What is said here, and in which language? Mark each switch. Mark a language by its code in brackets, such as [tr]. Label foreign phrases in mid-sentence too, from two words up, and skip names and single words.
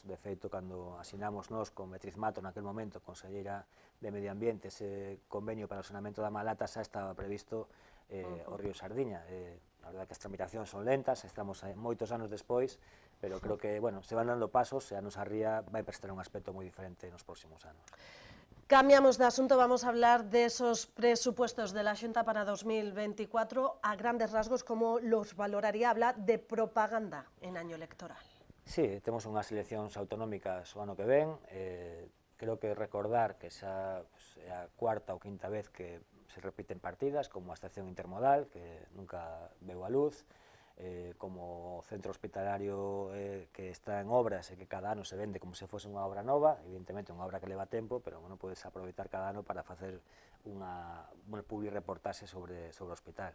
[gl] De feito, cando asinamos nós con Beatriz Mato, naquel momento, conselleira de Medio Ambiente, ese convenio para o saneamento da Malata xa estaba previsto o río Sardiña. A verdade que as tramitacións son lentas, estamos moitos anos despois, pero creo que, bueno, se van dando pasos e a nosa ría vai prestar un aspecto moi diferente nos próximos anos. [es] Cambiamos de asunto, vamos a hablar de esos presupuestos de la Xunta para 2024, a grandes rasgos, ¿cómo los valoraría? Habla de propaganda en año electoral. [gl] Sí, temos unhas eleccións autonómicas o ano que ven, creo que recordar que xa é a cuarta ou quinta vez que se repiten partidas, como a estación intermodal, que nunca veu a luz, como o centro hospitalario que está en obras e que cada ano se vende como se fose unha obra nova, evidentemente unha obra que leva tempo, pero non podes aproveitar cada ano para facer unha publi-reportaxe sobre o hospital.